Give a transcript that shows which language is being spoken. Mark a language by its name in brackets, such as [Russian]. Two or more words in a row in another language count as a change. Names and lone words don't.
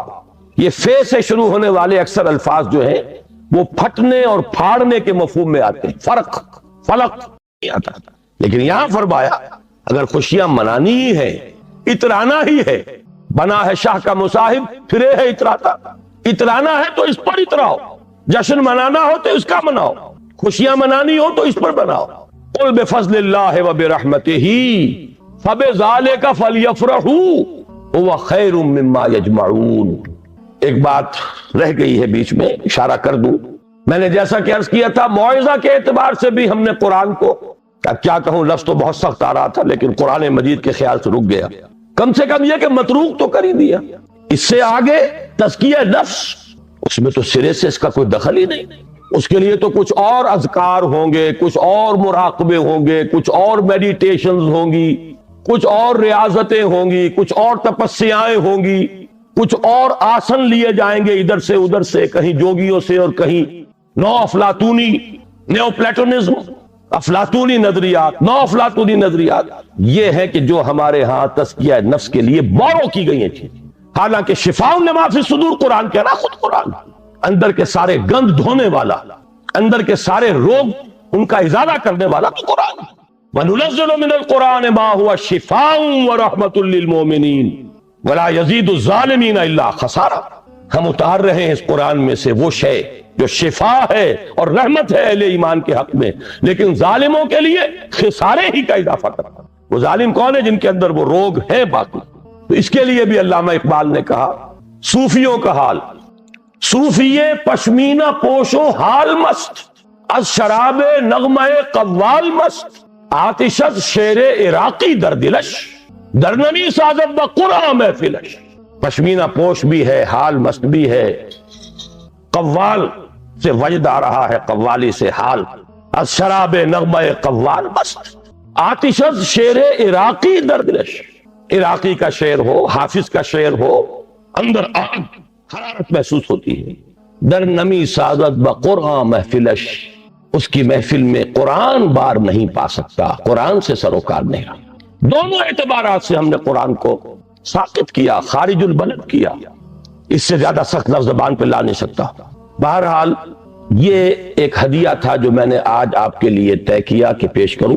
[Urdu] یہ فے سے شروع ہونے والے اکثر الفاظ جو ہیں وہ پھٹنے اور پھاڑنے کے مفہوم میں آتے ہیں، فرق، فلق نہیں آتا۔ لیکن یہاں فرمایا اگر خوشیاں منانی ہی ہے، اترانا ہی ہے، بنا ہے شاہ کا مصاحب پھرے ہے اتراتا، اترانا ہے تو اس پر اتراؤ، جشن منانا ہو تو اس کا مناؤ، خوشیاں منانی ہو تو اس پر بناؤ۔ [Arabic] قل بفضل اللہ وبرحمتہ فبذالک فلیفرحوا هو خیر مما یجمعون۔ [Urdu] ایک بات رہ گئی ہے بیچ میں، اشارہ کر دوں۔ میں نے جیسا کہ عرض کیا تھا، موعظہ کے اعتبار سے بھی ہم نے قرآن کو، کیا کہوں، لفظ تو بہت سخت آ رہا تھا لیکن قرآن مجید کے خیال سے رک گیا۔ کم سے کم یہ کہ متروک تو کر ہی دیا۔ اس سے آگے تزکیہ نفس، اس میں تو سرے سے اس کا کوئی دخل ہی نہیں۔ اس کے لیے تو کچھ اور اذکار ہوں گے، کچھ اور مراقبے ہوں گے، کچھ اور میڈیٹیشنز ہوں گی، کچھ اور ریاضتیں ہوں گی، کچھ اور تپسیائیں ہوں گی، کچھ اور آسن لیے جائیں گے ادھر سے ادھر سے، کہیں جوگیوں سے اور کہیں نو افلاطونی، [English] neo Platonism, [Urdu] افلاطونی نظریات، نو افلاطونی نظریات۔ یہ ہے کہ جو ہمارے ہاں تزکیہ نفس کے لیے بورو کی گئی ہیں چیزیں، حالانکہ [Arabic] شفاء لما فی الصدور [Urdu] قرآن کہہ رہا، خود قرآن اندر کے سارے گند دھونے والا، اندر کے سارے روگ ان کا ازالہ کرنے والا تو قرآن۔ [Arabic] وَنُنَزِّلُ مِنَ الْقُرْآنِ مَا هُوَ شِفَاءٌ وَرَحْمَةٌ لِّلْمُؤْمِنِينَ وَلَا يَزِيدُ الظَّالِمِينَ إِلَّا خَسَارًا۔ [Urdu] ہم اتار رہے ہیں اس قرآن میں سے وہ شے جو شفا ہے اور رحمت ہے اہل ایمان کے حق میں، لیکن ظالموں کے لیے خسارے ہی کا اضافہ کرتا۔ وہ ظالم کون ہے؟ جن کے اندر وہ روگ ہے باقی۔ تو اس کے لیے بھی علامہ اقبال نے کہا، صوفیوں کا حال، [Persian] صوفیے پشمینہ پوشو حال مست، از شراب نغمہ قوال مست، آتشت شیر عراقی در دلش، در نمی سازد بقرآن محفلش۔ [Urdu] پشمینہ پوش بھی ہے، حال مست بھی ہے، قوال سے وجد آ رہا ہے، قوالی سے حال، [Persian] از شراب نغمہ قوال مست، آتشت شیر عراقی در دلش۔ [Urdu] عراقی کا شعر ہو، حافظ کا شعر ہو، اندر آگ، حرارت محسوس ہوتی ہے۔ [Persian] در نمی سازد بقرآن محفلش، [Urdu] اس کی محفل میں قرآن بار نہیں پا سکتا، قرآن سے سروکار نہیں رہا۔ دونوں اعتبارات سے ہم نے قرآن کو ساقط کیا، [Arabic] خارج البلد [Urdu] کیا۔ اس سے زیادہ سخت لفظ زبان پہ لا نہیں سکتا۔ بہرحال یہ ایک ہدیہ تھا جو میں نے آج آپ کے لیے طے کیا کہ پیش کروں۔